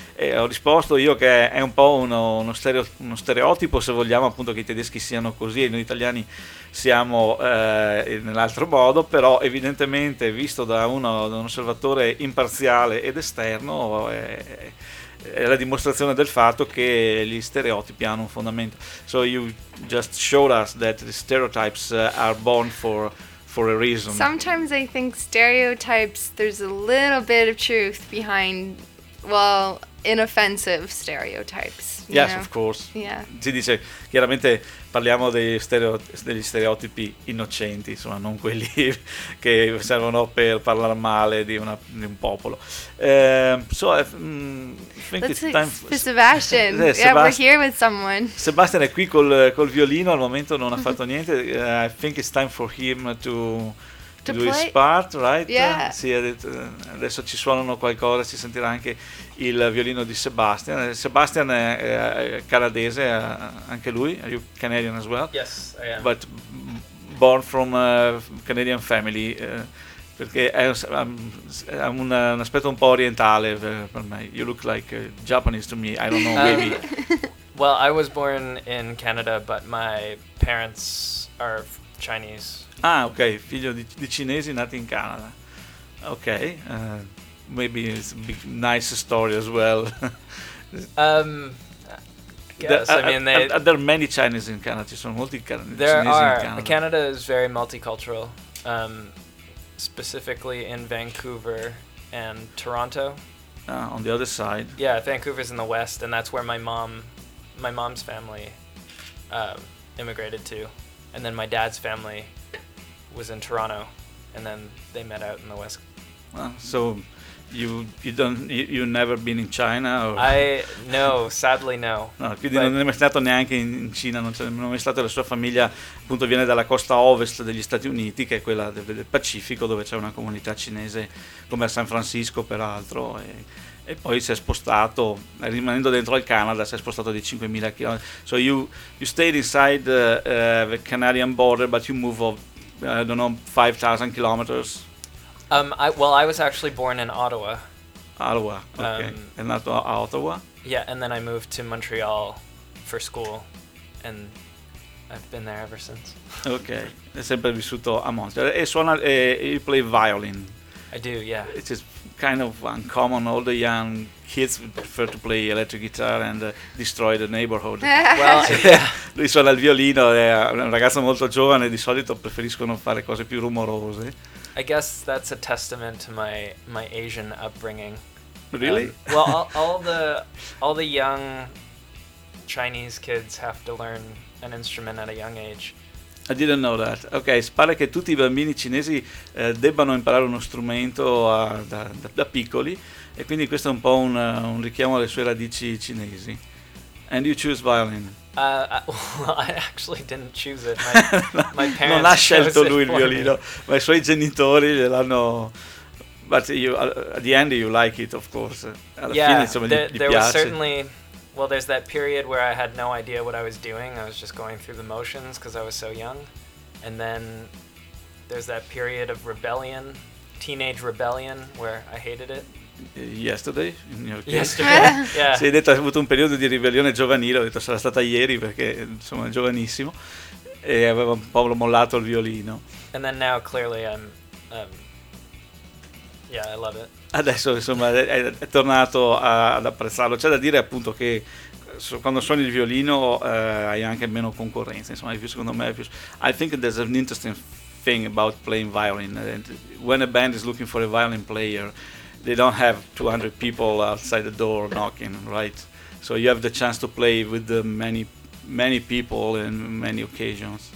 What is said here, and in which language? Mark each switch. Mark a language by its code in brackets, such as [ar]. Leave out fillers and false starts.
[it] E ho risposto io che è un po' uno stereotipo, se vogliamo, appunto, che i tedeschi siano così e noi italiani siamo nell'altro modo, però evidentemente, visto da un osservatore imparziale ed esterno, è la dimostrazione del fatto che gli stereotipi hanno un fondamento. [en] So you just showed us that the stereotypes are born for a reason. Sometimes I think stereotypes, there's a little bit of truth behind, well, inoffensive stereotypes. Yes, know? Of course. Yeah. [it] Si dice, chiaramente parliamo degli stereotipi innocenti, insomma, non quelli che servono per parlare male di un popolo. [en] So for Sebastian. Yeah, we're here with someone. [it] Sebastian è qui col violino, al momento non ha fatto niente. [en] I think it's time for him to do play his part, right? Yeah. [it] Sì, adesso ci suonano qualcosa, si sentirà anche il violino di Sebastian. Sebastian è canadese, anche lui. [en] Are you Canadian as well? Yes, I am. But born from a Canadian family, [it] perché è un aspetto un po' orientale per me. [en] You look like Japanese to me, I don't know, maybe. Well, I was born in Canada, but my parents are Chinese. [it] Ah, ok, figlio di cinesi nato in Canada. [en] Ok, maybe it's a big, nice story as well. I guess there are many Chinese in Canada. [it] Ci sono molti [en] there [it] cinesi [en] are. In Canada. Canada is very multicultural, specifically in Vancouver and Toronto. Ah, on the other side. Yeah, Vancouver's in the west, and that's where my mom's family immigrated to, and then my dad's family was in Toronto, and then they met out in the west. Well, so you've never been in China? Or? No, sadly no. [it] No, quindi non è mai stato neanche in Cina, non è mai stato. La sua famiglia appunto viene dalla costa ovest degli Stati Uniti, che è quella del Pacifico, dove c'è una comunità cinese come a San Francisco peraltro, e poi si è spostato, rimanendo dentro il Canada, si è spostato di 5.000 km. [en] So you stayed inside the Canadian border, but you move up, I don't know, 5,000 kilometers. I was actually born in Ottawa. Ottawa, okay. And not Ottawa? Yeah, and then I moved to Montreal for school, and I've been there ever since. [it] Okay, è sempre vissuto a Montreal. E suona, [en] you play violin. I do, yeah. It is kind of uncommon. All the young kids prefer to play electric guitar and destroy the neighborhood. Well, [it] lui suona il violino, è un ragazzo molto giovane, di solito preferiscono fare cose più rumorose. [en] I guess that's a testament to my Asian upbringing. Really? Well, all the young Chinese kids have to learn an instrument at a young age. I didn't know that. [it] Ok, pare che tutti i bambini cinesi debbano imparare uno strumento da piccoli, e quindi questo è un po' un richiamo alle sue radici cinesi. [en] And you choose violin. I actually didn't choose it. My parents [it] non ha scelto lui il violino, ma i suoi genitori gliel'hanno. [en] But you, at the end, you like it, of course. [it] Alla [en] yeah, [it] fine, insomma, [en] there [it] piace. [en] Was certainly. Well, there's that period where I had no idea what I was doing. I was just going through the motions because I was so young. And then there's that period of rebellion, teenage rebellion, where I hated it. Yesterday, in your case. Yesterday. Yeah. [it] Sì, hai detto, hai avuto un periodo di ribellione giovanile. Ho detto, sarà stata ieri perché insomma giovanissimo e avevo un po' mollato il violino. [en] And then now, clearly, I'm. Yeah, I love it. [it] Adesso insomma è tornato ad apprezzarlo. C'è da dire appunto che quando suoni il violino hai anche meno concorrenza. Insomma, più, secondo me, più. [en] I think there's an interesting thing about playing violin. When a band is looking for a violin player, they don't have 200 people outside the door knocking, right? So you have the chance to play with many people in many occasions.